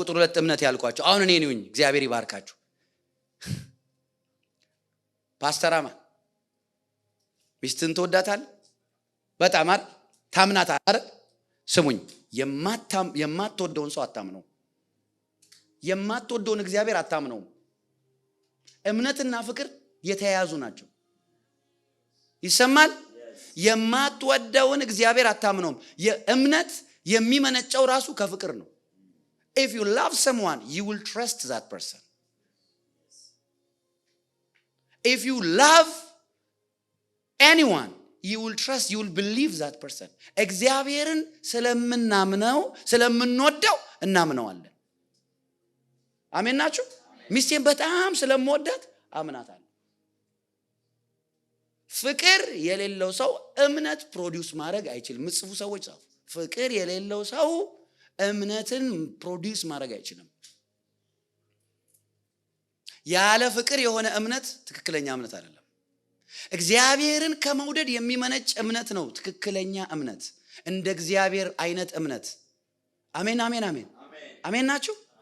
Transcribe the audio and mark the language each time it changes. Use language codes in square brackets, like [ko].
[am] ቁጥር 2 እምነት ያልኳችሁ አሁን እኔ ነኝ። እግዚአብሔር ይባርካችሁ። ፓስተራማ ሚስትን ትወዳታል በጣም አይደል? ታምናት አይደል? ስሙኝ፣ የማትወደውን ሰው አታምነው። የማትወደውን እግዚአብሔር አታምነው። እምነትና ፍቅር የተያያዙ ናቸው። ይሰማል? የማትወደውን እግዚአብሔር አታምነውም። የእምነት የሚመነጨው ራሱ ከፍቅር ነው። [en] if you love someone you will trust that person. if you love anyone you will trust, you will believe that person. [am] እግዚአብሔርን ስለምናምነው ስለምንወደው እናምነዋለን። አሜን ናችሁ? ሚስቴን በጣም ስለምወዳት አምናታለሁ። ፍቅር የሌለው ሰው እምነት ፕሮዲውስ ማድረግ አይችልም። ምጽፉ ሰዎች ጻፉ። ፍቅር የሌለው ሰው እምነትን ፕሮዲውስ ማድረግ አይችልም። ያለ ፍቅር የሆነ እምነት ትክክለኛ እምነት አይደለም። እግዚአብሔርን ከመውደድ የሚመነጭ እምነት ነው ትክክለኛ እምነት፣ እንደ እግዚአብሔር አይነት እምነት። አሜን አሜን አሜን አሜን ናችሁ?